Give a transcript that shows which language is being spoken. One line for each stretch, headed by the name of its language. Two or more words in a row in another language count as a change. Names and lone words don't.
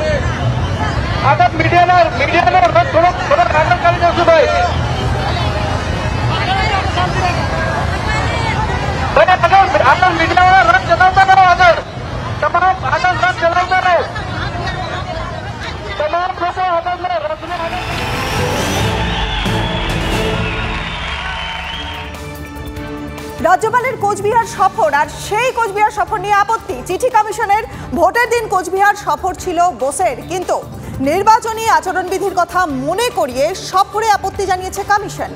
Gujarati: આગળ મીડિયાનો રથ થોડોક આગળ કરી જશું ભાઈ. આગળ મીડિયાવાળા રથ ચલાવતા રહો. આગળ તમામ આગળ રથ ચલાવતા રહો. તમામ લોકો આગળ રથને આગળ.
Bangla: রাজ্যপালের কোচবিহার সফর, আর সেই কোচবিহার সফর নিয়ে আপত্তি। চিঠি কমিশনের ভোটের দিন কোচবিহার সফর ছিল বোসের, কিন্তু নির্বাচনী আচরণবিধির কথা মনে করিয়ে সফরে আপত্তি জানিয়েছে কমিশন।